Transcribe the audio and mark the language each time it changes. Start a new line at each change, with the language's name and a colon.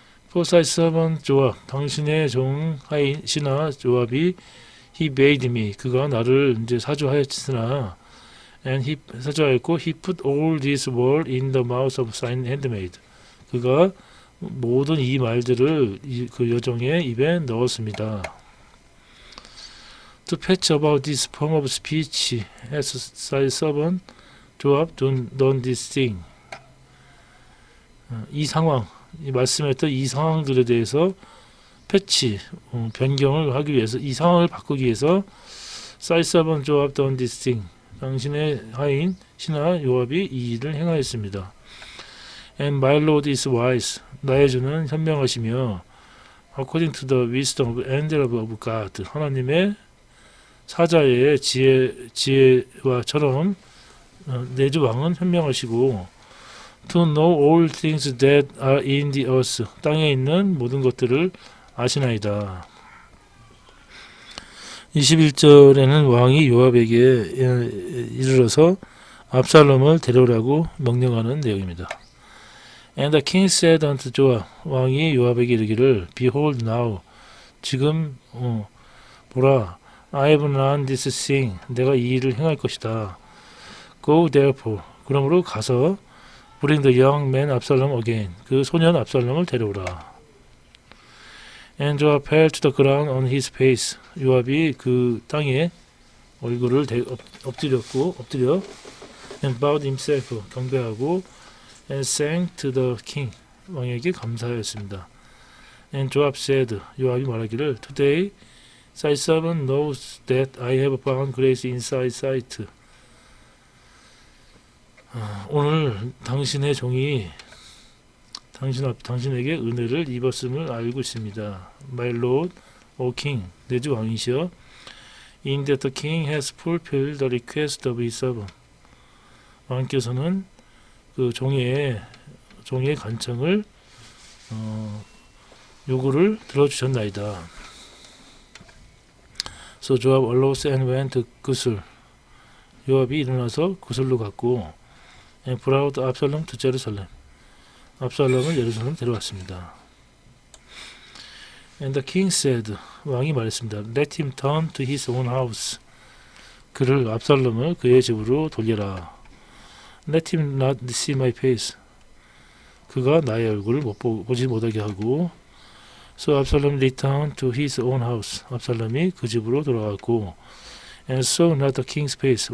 English: For thy servant 조압,
Korean: 당신의 종 하인 신하 조압이
English: he made me,
Korean: 그가 나를 이제 사주하였으나
English: and he
Korean: 사주하였고
English: he put all this word in the mouth of thine handmaid,
Korean: 그가 모든 이 말들을 그 여종의 입에 넣었습니다.
English: To patch about this form of speech as thy servant 조압 done this thing.
Korean: 이 상황, 이 말씀했던 이 상황들에 대해서 패치, 변경을 하기 위해서, 이 상황을 바꾸기 위해서
English: thy servant 조압 done this thing.
Korean: 당신의 하인 신하 요압이 이 일을 행하였습니다.
English: And my Lord is wise.
Korean: 나의 주는 현명하시며
English: according to the wisdom of angel of God.
Korean: 하나님의 사자의 지혜와처럼 내 주 왕은 현명하시고
English: to know all things that are in the earth.
Korean: 땅에 있는 모든 것들을 아시나이다. 21절에는 왕이 요압에게 이르러서 압살롬을 데려오라고 명령하는 내용입니다.
English: And the king said unto Joab,
Korean: 왕이 요압에게 이르기를
English: Behold now,
Korean: 지금 보라,
English: I have done this thing,
Korean: 내가 이 일을 행할 것이다.
English: Go therefore,
Korean: 그러므로 가서
English: Bring the young man Absalom again,
Korean: 그 소년 압살롬을 데려오라.
English: And Joab fell to the ground on his face,
Korean: 요압이 그 땅에 얼굴을 엎드려
English: and bowed himself,
Korean: 경배하고
English: and sang to the king,
Korean: 왕에게 감사하였습니다.
English: And Joab said,
Korean: 요압이 말하기를
English: Today thy servant knows that I have found grace in thy sight.
Korean: 오늘 당신의 종이 당신에게 은혜를 입었음을 알고 있습니다.
English: My Lord, O King,
Korean: 내 주 왕이시여.
English: In that the King has fulfilled the request of his servant.
Korean: 왕께서는 그 종의 간청을 요구를 들어주셨나이다.
English: So Joab arose and went to 구슬.
Korean: 요압이 일어나서 구슬로 갔고
English: and brought Absalom to Jerusalem.
Korean: 압살롬을 예루살렘 데려왔습니다.
English: And the king said,
Korean: 왕이 말했습니다.
English: Let him turn to his own house.
Korean: 그를 압살롬을 그의 집으로 돌려라.
English: Let him not see my face.
Korean: 그가 나의 얼굴을 보지 못하게 하고.
English: So Absalom returned to his own house.
Korean: 압살롬이 그 집으로 돌아갔고,
English: and saw not the king's face.